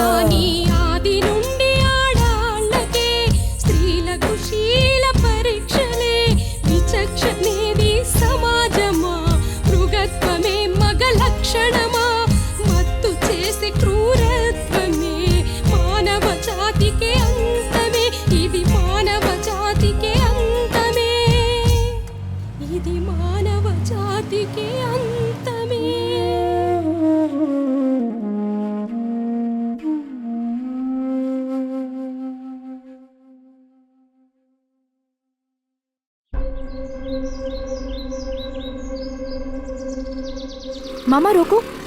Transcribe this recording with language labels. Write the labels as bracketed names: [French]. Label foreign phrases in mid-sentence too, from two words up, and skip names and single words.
[Telugu] आदि నుండి ఆడాళ్ళకే స్త్రీలకు శీల పరీక్షలే విచక్షణేది సమాజమా మృగత్వమే మగ లక్షణమా మత్తు చేసే క్రూరత్వమే మానవ జాతికే అంతమే ఇది మానవ జాతికే అంతమే ఇది మానవ జాతికే అంతమే [Hindi] मामा रोको।